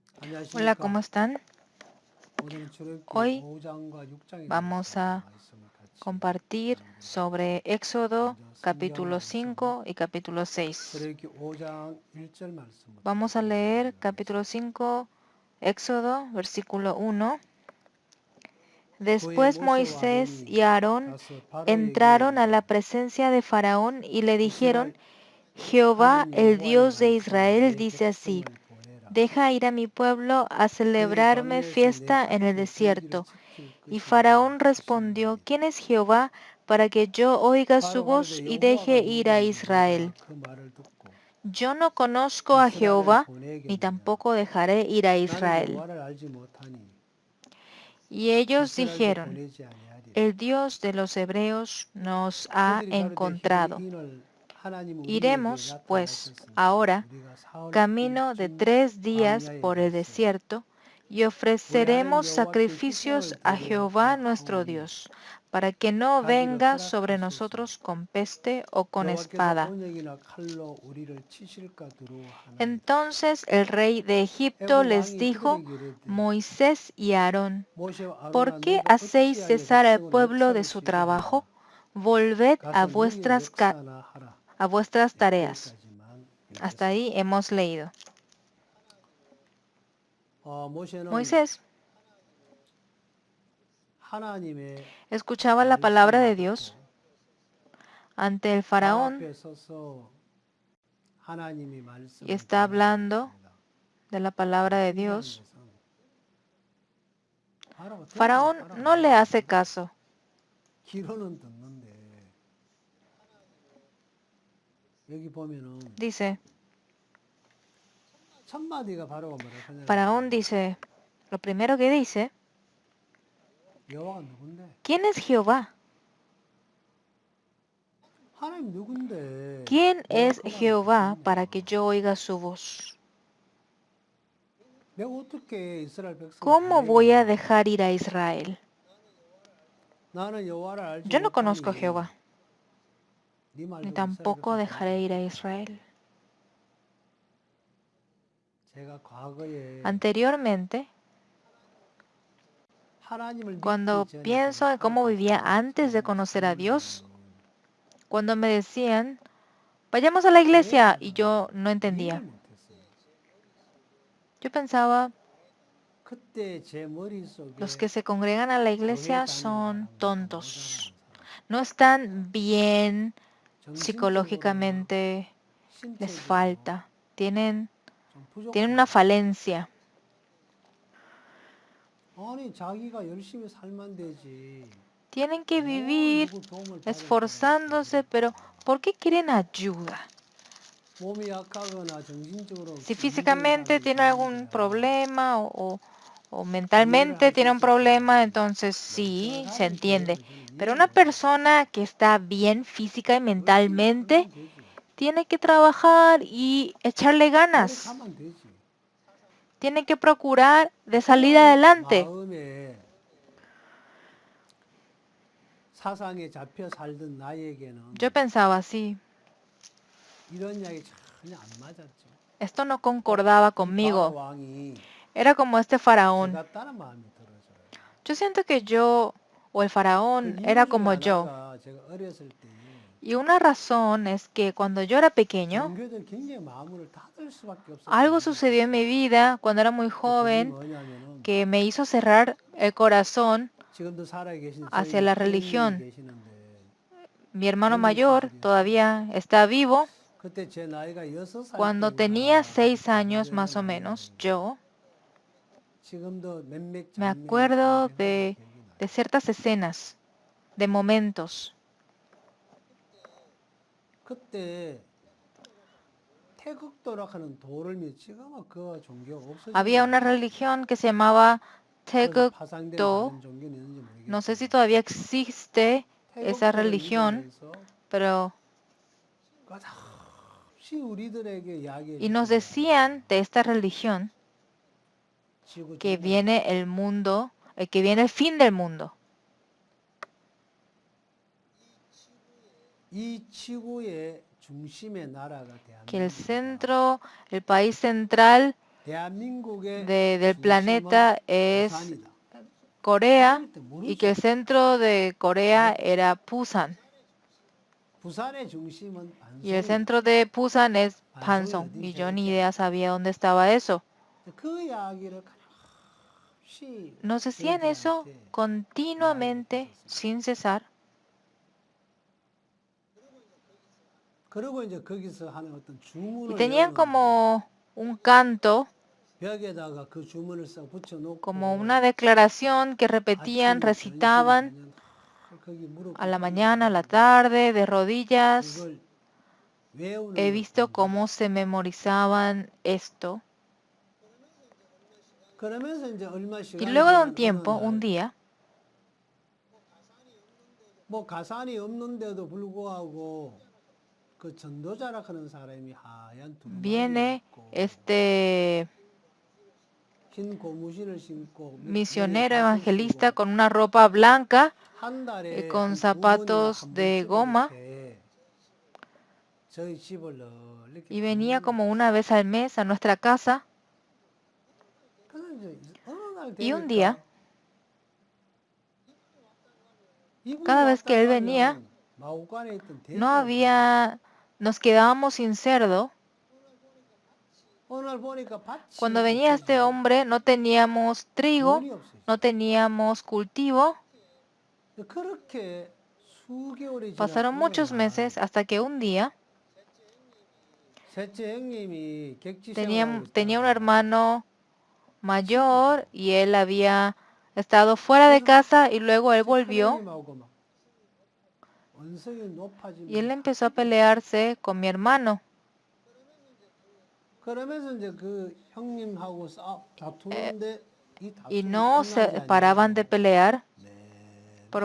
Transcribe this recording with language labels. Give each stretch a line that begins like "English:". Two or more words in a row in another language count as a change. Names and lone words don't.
Spanish: Hola, ¿cómo
Korean: 안녕하십니까?
Spanish: están?
Korean: 오늘은 출애굽기
Spanish: Hoy
Korean: 5장과 6장에
Spanish: vamos
Korean: 대해서
Spanish: a
Korean: 말씀을 같이
Spanish: compartir
Korean: 나누기로 합니다.
Spanish: sobre Éxodo
Korean: 먼저 성경을
Spanish: capítulo
Korean: 우선
Spanish: 5 y capítulo 6.
Korean: 출애굽기 5장 1절 말씀부터
Spanish: Vamos a
Korean: 먼저
Spanish: leer capítulo
Korean: 읽어보겠습니다.
Spanish: 5, Éxodo, versículo 1.
Korean: 후에
Spanish: Después
Korean: 모세와
Spanish: Moisés
Korean: 아론이
Spanish: y Aarón
Korean: 가서 바로에게
Spanish: entraron a la
Korean: 이르되
Spanish: presencia de Faraón y le dijeron,
Korean: 이스라엘
Spanish: Jehová,
Korean: 하나님
Spanish: el
Korean: 여호와의
Spanish: Dios de
Korean: 말씀에
Spanish: Israel,
Korean: 내
Spanish: dice así,
Korean: 백성을 보내라.
Spanish: deja ir a mi pueblo a
Korean: 그는
Spanish: celebrarme
Korean: 광야에서 내
Spanish: fiesta en el
Korean: 앞에 들기를
Spanish: desierto.
Korean: 지킬
Spanish: Y
Korean: 것이니라
Spanish: Faraón respondió,
Korean: 하시니
Spanish: ¿quién es Jehová para que yo oiga su
Korean: 바로
Spanish: voz
Korean: 가로되
Spanish: y deje
Korean: 여호와가
Spanish: ir a
Korean: 누구냐니라
Spanish: Israel?
Korean: 그 말을 듣고
Spanish: Yo no conozco a
Korean: 이스라엘을
Spanish: Jehová, ni
Korean: 보내겠느냐.
Spanish: tampoco dejaré ir a
Korean: 나는
Spanish: Israel.
Korean: 여호와를 알지 못하니
Spanish: Y ellos
Korean: 이스라엘도
Spanish: dijeron,
Korean: 보내지 아니하리라.
Spanish: el Dios de los hebreos nos ha
Korean: 그들이 가로되
Spanish: encontrado.
Korean: 이는 하나님 우리에게
Spanish: Iremos, pues,
Korean: 나타나셨으니
Spanish: ahora,
Korean: 우리가
Spanish: camino de 3 días
Korean: 광야에
Spanish: por el
Korean: 가서
Spanish: desierto, y
Korean: 우리 하나님
Spanish: ofreceremos
Korean: 여호와께
Spanish: sacrificios
Korean: 희생을
Spanish: a
Korean: 드려
Spanish: Jehová nuestro
Korean: 하옵나니
Spanish: Dios, para que no
Korean: 가기를
Spanish: venga sobre
Korean: 허락하소서.
Spanish: nosotros con peste o con
Korean: 여호와께서
Spanish: espada.
Korean: 언약이나 칼로 우리를 치실까 두려워하나이다.
Spanish: Entonces el rey de Egipto
Korean: 애굽
Spanish: les
Korean: 왕이
Spanish: dijo,
Korean: 그들에게 이르되
Spanish: Moisés y Aarón,
Korean: 모세와
Spanish: ¿por
Korean: 아론아
Spanish: qué
Korean: 너희가
Spanish: hacéis
Korean: 어찌하여
Spanish: cesar al
Korean: 백성을
Spanish: pueblo de
Korean: 역사로
Spanish: su
Korean: 치게 하느냐.
Spanish: trabajo? Volved
Korean: 가서 너희의 역사나 하라.
Spanish: a vuestras tareas.
Korean: 거기까지만
Spanish: Hasta
Korean: 읽겠습니다.
Spanish: ahí hemos leído.
Korean: 모세는
Spanish: Moisés
Korean: 하나님의
Spanish: escuchaba la palabra
Korean: 말씀을
Spanish: de Dios
Korean: 듣고
Spanish: ante el
Korean: 바로
Spanish: faraón
Korean: 앞에 서서 하나님이
Spanish: y
Korean: 말씀을
Spanish: está
Korean: 전하고
Spanish: hablando
Korean: 있습니다.
Spanish: de la palabra de
Korean: 신기한
Spanish: Dios.
Korean: 것은 바로가 들으면
Spanish: Faraón
Korean: 따라 안
Spanish: no le hace
Korean: 하거든요.
Spanish: caso.
Korean: 귀로는 듣는데 여기 보면은
Spanish: Dice,
Korean: 첫 마디가 바로가 뭐라고
Spanish: Faraón
Korean: 하냐면
Spanish: dice, lo primero que dice,
Korean: 여호와가 누군데?
Spanish: ¿quién es Jehová?
Korean: 하나님 누군데?
Spanish: ¿Quién
Korean: 내가
Spanish: es
Korean: 그 말을
Spanish: Jehová para que
Korean: 듣겠냐?
Spanish: yo oiga su voz?
Korean: 내가 어떻게 이스라엘 백성을
Spanish: ¿Cómo voy a
Korean: 보내겠냐?
Spanish: dejar ir a Israel?
Korean: 나는 여호와를 알지
Spanish: Yo no conozco a
Korean: 못하니
Spanish: Jehová,
Korean: 네 말
Spanish: ni
Korean: 듣고 이스라엘
Spanish: tampoco
Korean: 백성
Spanish: dejaré ir
Korean: 보내라.
Spanish: a Israel.
Korean: 제가 과거에
Spanish: Anteriormente,
Korean: 하나님을 믿기
Spanish: cuando
Korean: 전에 제가
Spanish: pienso en cómo vivía
Korean: 살아갔던
Spanish: antes de
Korean: 제
Spanish: conocer a
Korean: 삶을
Spanish: Dios,
Korean: 보면은
Spanish: cuando me decían, vayamos a la iglesia, y
Korean: 제가
Spanish: yo no
Korean: 이해를
Spanish: entendía.
Korean: 못했어요.
Spanish: Yo pensaba,
Korean: 그때 제
Spanish: los
Korean: 머릿속에
Spanish: que se congregan a la
Korean: 교회
Spanish: iglesia
Korean: 다니는
Spanish: son
Korean: 사람보다
Spanish: tontos,
Korean: 모자란 사람.
Spanish: no están bien
Korean: 정신적으로나
Spanish: psicológicamente, les
Korean: 신체적으로
Spanish: falta, tienen
Korean: 좀
Spanish: una
Korean: 부족하다.
Spanish: falencia.
Korean: 아니 자기가 열심히 살면 되지.
Spanish: Tienen que
Korean: 뭘
Spanish: vivir
Korean: 누구 도움을 받을 필요가
Spanish: esforzándose, pero
Korean: 있겠습니까?
Spanish: ¿por qué quieren ayuda?
Korean: 몸이 약하거나 정신적으로
Spanish: Si
Korean: 문제 있는
Spanish: físicamente
Korean: 사람이
Spanish: tiene algún
Korean: 도움돼야
Spanish: problema o
Korean: 이해를
Spanish: mentalmente
Korean: 할 수
Spanish: tiene un
Korean: 있겠지만
Spanish: problema, entonces
Korean: 멀쩡한
Spanish: sí, se
Korean: 사람이
Spanish: entiende.
Korean: 기도해도 저는
Spanish: Pero
Korean: 이해를
Spanish: una
Korean: 못하겠어요.
Spanish: persona que está bien física y
Korean: 열심히
Spanish: mentalmente
Korean: 살면 되지.
Spanish: tiene que trabajar y echarle ganas.
Korean: 노력하면 되지.
Spanish: Tiene que procurar de salir
Korean: 그런
Spanish: adelante.
Korean: 마음에 사상에 잡혀 살던 나에게는
Spanish: Yo pensaba así,
Korean: 이런 이야기 전혀 안 맞았죠.
Spanish: esto no concordaba
Korean: 이 바로
Spanish: conmigo.
Korean: 왕이
Spanish: Era como este
Korean: 저
Spanish: faraón.
Korean: 같다는 마음이 들어져요.
Spanish: Yo siento que yo o el
Korean: 그
Spanish: faraón era
Korean: 이유 중에
Spanish: como yo.
Korean: 하나가 제가 어렸을 때에
Spanish: Y una razón es que cuando yo era pequeño,
Korean: 종교들 굉장히 마음을 닫을 수밖에 없었던
Spanish: algo
Korean: 이유가
Spanish: sucedió en mi
Korean: 있어요.
Spanish: vida cuando era muy
Korean: 그게
Spanish: joven
Korean: 뭐냐면은
Spanish: que me hizo cerrar el corazón
Korean: 지금도 살아 계신 저희
Spanish: hacia la
Korean: 큰 형님이
Spanish: religión.
Korean: 계시는데
Spanish: Mi hermano
Korean: 젊은
Spanish: mayor
Korean: 시절이었어요.
Spanish: todavía está vivo.
Korean: 그때 제 나이가 6살
Spanish: Cuando tenía
Korean: 때인가
Spanish: 6 años
Korean: 가족여행을
Spanish: más o
Korean: 많이
Spanish: menos,
Korean: 하는데
Spanish: yo
Korean: 지금도 몇몇
Spanish: me
Korean: 장면이
Spanish: acuerdo
Korean: 생생하게 기억이 나요.
Spanish: de ciertas escenas, de momentos.
Korean: 그때 태극도라고 하는 도를 믿 지금은 그 종교가 없어진
Spanish: Había una
Korean: 거예요.
Spanish: religión que se llamaba
Korean: 그래서 파생된
Spanish: Tegukdo.
Korean: 다른 종교는 있는지
Spanish: No sé si
Korean: 모르겠지만
Spanish: todavía existe esa
Korean: 태극도를
Spanish: religión,
Korean: 믿으면서
Spanish: pero
Korean: 끝없이 우리들에게 이야기해
Spanish: y nos
Korean: 주던 게
Spanish: decían de esta religión
Korean: 지구
Spanish: que
Korean: 종말,
Spanish: viene el mundo, que viene el fin del mundo,
Korean: 이 지구의 중심의 나라가
Spanish: que el
Korean: 대한민국이다.
Spanish: centro, el país central
Korean: 대한민국의
Spanish: del
Korean: 중심은
Spanish: planeta es
Korean: 부산이다.
Spanish: Corea
Korean: 그럴 때
Spanish: y que el
Korean: 모르죠.
Spanish: centro de Corea era Busan
Korean: 부산의 중심은
Spanish: y el
Korean: 반송이다.
Spanish: centro de Busan es
Korean: 반송이
Spanish: Pansong
Korean: 어딘지
Spanish: y yo ni
Korean: 이렇게
Spanish: idea sabía dónde estaba eso.
Korean: 그 이야기를 끊임없이
Spanish: Nos decían eso
Korean: 저희들한테 이야기를
Spanish: continuamente
Korean: 했었습니다.
Spanish: sin cesar.
Korean: 그리고 이제 거기서 하는 어떤
Spanish: Y
Korean: 주문을
Spanish: tenían
Korean: 외우는데
Spanish: como un canto,
Korean: 벽에다가 그 주문을 싹 붙여놓고
Spanish: como una declaración que repetían,
Korean: 아침에 전신
Spanish: recitaban
Korean: 저녁 거기 무릎
Spanish: a la
Korean: 꿇고
Spanish: mañana, a la
Korean: 앉아가지고
Spanish: tarde, de rodillas.
Korean: 그걸 외우는
Spanish: He
Korean: 걸
Spanish: visto
Korean: 보는데
Spanish: cómo se memorizaban esto.
Korean: 그러면서 이제 얼마
Spanish: Y
Korean: 시간이
Spanish: luego de un
Korean: 지난 어느
Spanish: tiempo, un
Korean: 날
Spanish: día,
Korean: 뭐 가산이 없는데도 불구하고 그 전도자라 하는 사람이 하얀 두루마기를
Spanish: viene
Korean: 입고
Spanish: este
Korean: 흰 고무신을 신고 머리에
Spanish: misionero
Korean: 갓을
Spanish: evangelista
Korean: 쓰고
Spanish: con una ropa blanca,
Korean: 한 달에
Spanish: con
Korean: 한 두 번이나
Spanish: zapatos
Korean: 한
Spanish: de
Korean: 번씩은
Spanish: goma,
Korean: 이렇게 저희 집을 이렇게
Spanish: y venía
Korean: 방문합니다.
Spanish: como una vez al mes a nuestra casa.
Korean: 그래서 이제 어느 날
Spanish: Y un día,
Korean: 되니까 이분이
Spanish: cada vez
Korean: 왔다
Spanish: que él venía,
Korean: 가면 마구간에 있던
Spanish: no
Korean: 돼지가
Spanish: había, nos quedábamos sin cerdo.
Korean: 어느 날 보니까 밭이
Spanish: Cuando venía este
Korean: 없어지고
Spanish: hombre, no teníamos trigo,
Korean: 돈이 없어지고
Spanish: no teníamos cultivo.
Korean: 그렇게 수개월이 지난
Spanish: Pasaron
Korean: 어느
Spanish: muchos
Korean: 날
Spanish: meses hasta que un día
Korean: 셋째 형님이 객지
Spanish: tenía
Korean: 생활하고
Spanish: un
Korean: 있다가
Spanish: hermano mayor
Korean: 시골
Spanish: y él había estado fuera de
Korean: 그래서 막
Spanish: casa y luego él
Korean: 제
Spanish: volvió
Korean: 큰형님하고 막 원성이
Spanish: y él
Korean: 높아지면서
Spanish: empezó a
Korean: 다투고
Spanish: pelearse con mi hermano
Korean: 그러면서 이제 그 형님하고 eh, 다투는데 이
Spanish: y
Korean: 다툼이
Spanish: no
Korean: 끝나지
Spanish: se paraban de
Korean: 아니하고
Spanish: pelear. Por